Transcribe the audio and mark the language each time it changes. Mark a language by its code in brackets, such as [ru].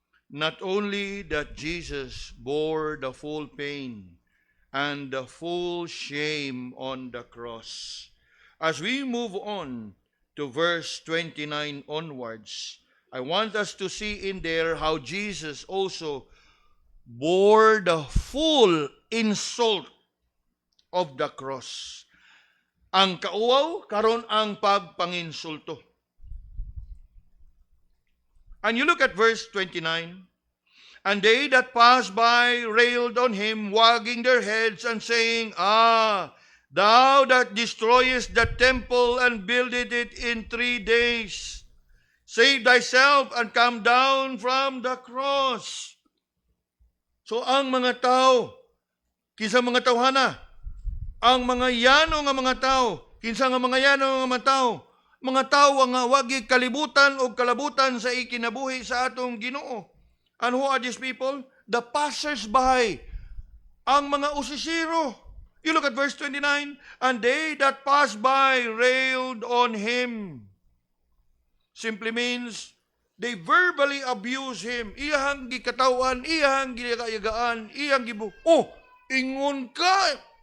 [en] Not only that Jesus bore the full pain and the full shame on the cross. As we move on to verse 29 onwards, I want us to see in there how Jesus also bore the full insult of the cross. [ceb] Ang kauaw, karon ang pagpanginsulto. [en] And you look at verse 29, "And they that passed by railed on him, wagging their heads and saying, Ah, thou that destroyest the temple and builded it in 3 days, save thyself and come down from the cross." [ceb] So ang mga tao, kinsa mga tawhana, ang mga yano nga mga tao, kinsa nga mga yano nga mga tao nga wagi kalibutan o kalabutan sa ikinabuhi sa atong Ginoo. [en] And who are these people? The passers-by, [ceb] ang mga usisiro. [en] You look at verse 29, "And they that passed by railed on him." Simply means, They verbally abuse him. [ceb] Iyang gikatawan, iyang gikayagaan, iyang gibu. Oh, ingon ka.